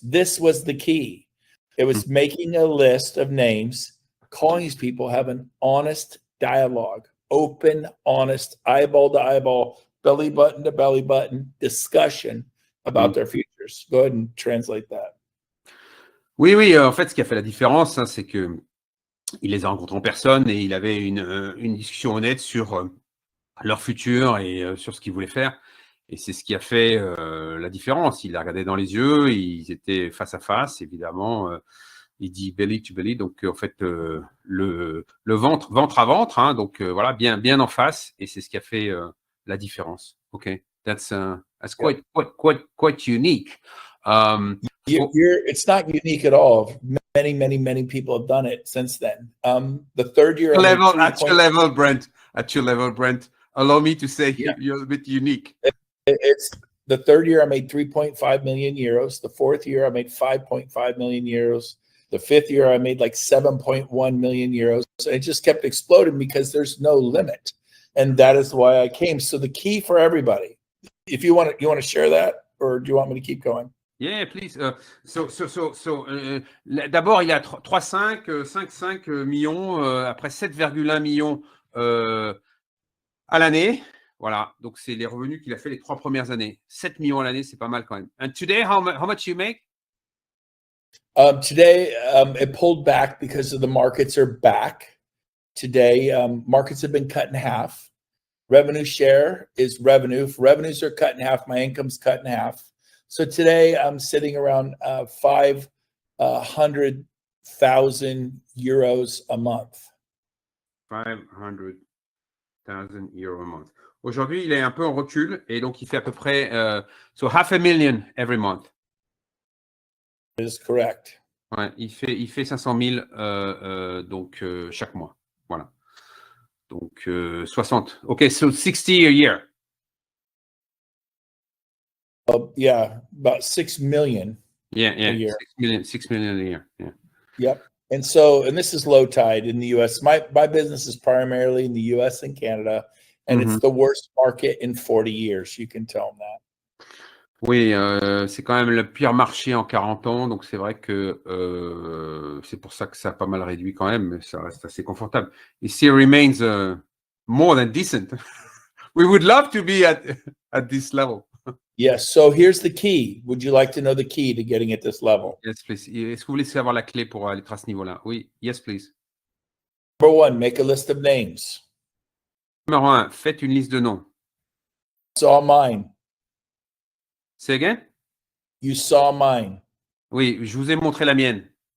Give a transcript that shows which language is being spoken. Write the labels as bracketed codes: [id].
[en] This was the key. It was making a list of names, calling these people, have an honest dialogue, open, honest, eyeball to eyeball, belly button to belly button discussion about their futures. Go ahead and translate that. [fr] Oui, en fait, ce qui a fait la différence, hein, c'est que il les a rencontrés en personne et il avait une discussion honnête sur leur futur et sur ce qu'ils voulaient faire. Et c'est ce qui a fait la différence. Il a regardé dans les yeux, ils étaient face à face, évidemment. Il dit [en] belly to belly, [fr] donc en fait le ventre à ventre, hein, donc voilà, bien en face, et c'est ce qui a fait la différence. [en] Ok, that's quite unique. It's not unique at all. Many people have done it since then. The third year, At your level, Brent. At your level, Brent. Allow me to say you're a bit unique. It's the third year I made 3.5 million euros. The fourth year I made 5.5 million euros. The fifth year I made like 7.1 million euros. It just kept exploding because there's no limit. And that is why I came. So the key for everybody, if you want to share that, or do you want me to keep going? Yeah, please. [fr] D'abord, il est à 5,5 millions, après 7,1 millions à l'année. Voilà, donc c'est les revenus qu'il a fait les 3 premières années. 7 millions à l'année, c'est pas mal quand même. [en] And today, how much you make? Today, it pulled back because of the markets are back. Today, markets have been cut in half. Revenue share is revenue. If revenues are cut in half, my income's cut in half. So today I'm sitting around 500,000 euros a month. 500,000 euros a month. [fr] Aujourd'hui, il est un peu en recul et donc il fait à peu près [en] so 500,000 every month. That is correct. [fr] Ouais, il fait 500 000 donc chaque mois. Voilà. Donc 60. [en] Okay, so 60 a year. Yeah, about 6 million. Yeah, a year. 6 million a year. Yeah. Yep. And this is low tide in the US. My business is primarily in the US and Canada, and it's the worst market in 40 years. You can tell them that. [fr] Oui, c'est quand même le pire marché en 40 ans, donc c'est vrai que c'est pour ça que ça a pas mal réduit quand même, mais ça reste assez confortable. [en] It still remains more than decent. We would love to be at this level. Yes. So here's the key. Would you like to know the key to getting at this level? Yes, please. [fr] Est-ce que vous voulez savoir la clé pour aller à ce niveau-là? Oui, [en] yes, please. Number one, make a list of names. [fr] Numéro 1, faites une liste de noms. [en] Saw mine. Say again? You saw mine. [fr] Oui, je vous ai montré la mienne.